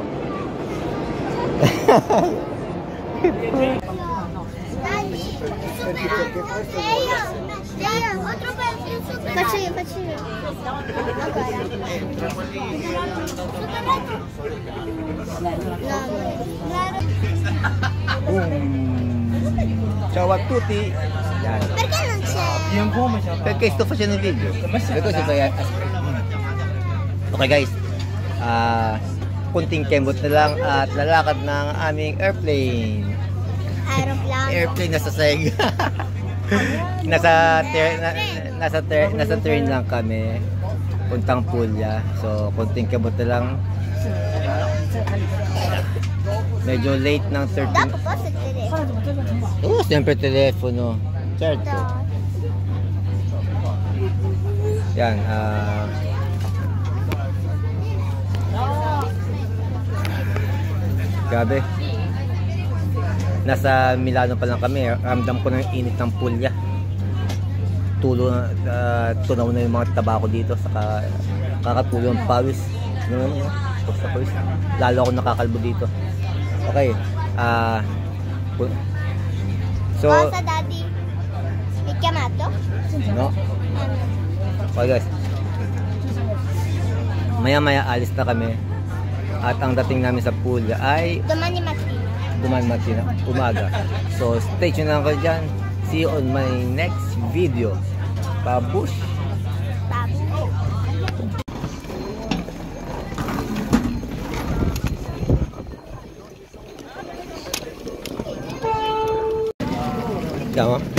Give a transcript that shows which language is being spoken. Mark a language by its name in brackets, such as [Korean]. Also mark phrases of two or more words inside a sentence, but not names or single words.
[Italian] Dai, [Spanish] Otro pedazo, [Italian] super. Faccio. Ciao a tutti. Yan. Perché non c'è? Perché sto facendo il video. [English] Okay guys. [Filipino] Kunting kembot na lang at lalakad ng aming airplane. [Italian] Aeroplano. [Filipino] Airplane nasa seg. nasa train lang kami. Puntang Puglia. So, kunting kembot na lang. Medyo late ng 13. [Italian] Dopo posso telefono. [Filipino] Oh, siyempre telepono. Certo. Yan, grabe. Nasa Milano pa lang kami. Ramdam ko ng init ng Puglia. Tunaw na yung mga tabako dito. Saka kakatulo ng pawis. Lalo ako nakakalbo dito. [English] Okay. So, [Italian] Cosa, Daddy? Mi chiamato? no? [English] Okay guys. [Filipino] Maya-maya alis na kami. At ang dating namin sa Puglia ay [Italian] Domani mattina. [Filipino] umaga. So, [English] stay tuned [Filipino] lang kayo dyan. [English] See you on my next video. Babush! [Filipino] Babu. Tama?